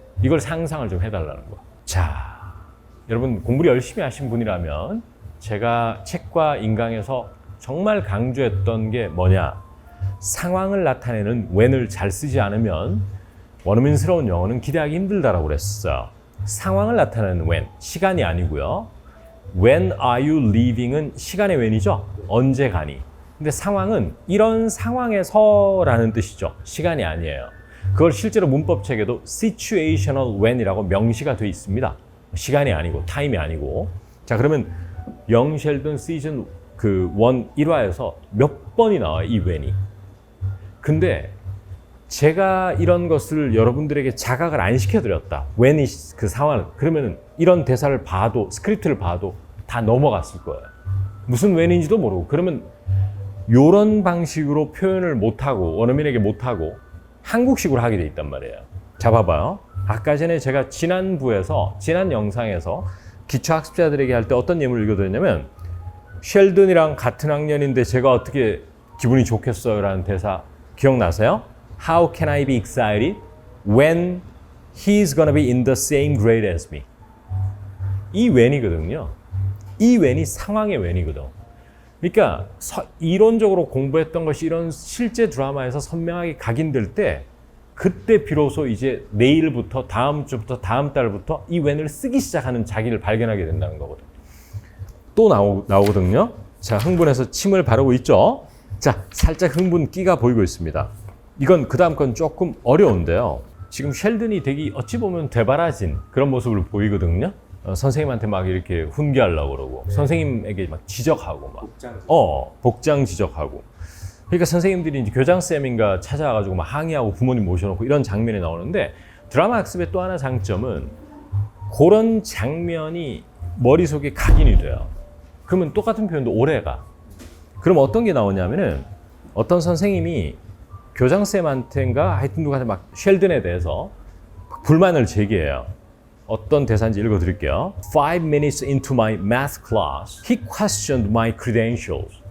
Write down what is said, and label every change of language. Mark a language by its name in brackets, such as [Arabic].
[Korean] 이걸 상상을 좀 해달라는 거야. 자, 여러분 공부를 열심히 하신 분이라면 제가 책과 인강에서 정말 강조했던 게 뭐냐? 상황을 나타내는 when을 잘 쓰지 않으면 원어민스러운 영어는 기대하기 힘들다라고 그랬어요. 상황을 나타내는 when, 시간이 아니고요. [English] When are you leaving [Korean] 은 시간의 when이죠. 언제 가니? 근데 상황은 이런 상황에서라는 뜻이죠. 시간이 아니에요. 그걸 실제로 문법책에도 [English] situational when [Korean] 이라고 명시가 되어 있습니다. 시간이 아니고 타임이 아니고. 자, 그러면 영 셸던 시즌 그 1, 1화에서 몇 번이 나와요, 이 when이. 근데 제가 이런 것을 여러분들에게 자각을 안 시켜드렸다. when이 그 상황을. 그러면 이런 대사를 봐도, 스크립트를 봐도 다 넘어갔을 거예요. 무슨 when인지도 모르고. 그러면 이런 방식으로 표현을 못하고, 원어민에게 못하고, 한국식으로 하게 돼 있단 말이에요. 자, 봐봐요. 아까 전에 제가 지난 영상에서 기초학습자들에게 할 때 어떤 예문을 읽어드렸냐면, 셸든이랑 같은 학년인데 제가 어떻게 기분이 좋겠어요? 라는 대사 기억나세요? [English] How can I be excited when he's gonna be in the same grade as me? [Korean] 이 when이거든요. 이 when이 상황의 when이거든. 그러니까 이론적으로 공부했던 것이 이런 실제 드라마에서 선명하게 각인될 때 그때 비로소 이제 내일부터 다음 주부터 다음 달부터 이 when을 쓰기 시작하는 자기를 발견하게 된다는 거거든. 또 나오거든요. 자, 흥분해서 침을 바르고 있죠. 자, 살짝 흥분 끼가 보이고 있습니다. 이건 그 다음 건 조금 어려운데요. 지금 셸든이 되게 어찌 보면 되바라진 그런 모습을 보이거든요. 선생님한테 막 이렇게 훈계하려고 그러고 선생님에게 막 지적하고 막 복장 지적하고. 그러니까 선생님들이 이제 교장쌤인가 찾아와가지고 막 항의하고 부모님 모셔놓고 이런 장면이 나오는데 드라마 학습의 또 하나 장점은 그런 장면이 머릿속에 각인이 돼요. 그러면 똑같은 표현도 오래가. 그럼 어떤 게 나오냐면은 어떤 선생님이 교장쌤한테인가 하여튼 누구한테 막 셸든에 대해서 불만을 제기해요. 어떤 대사인지 읽어드릴게요. [English] 5 minutes into my math class, he questioned my credentials.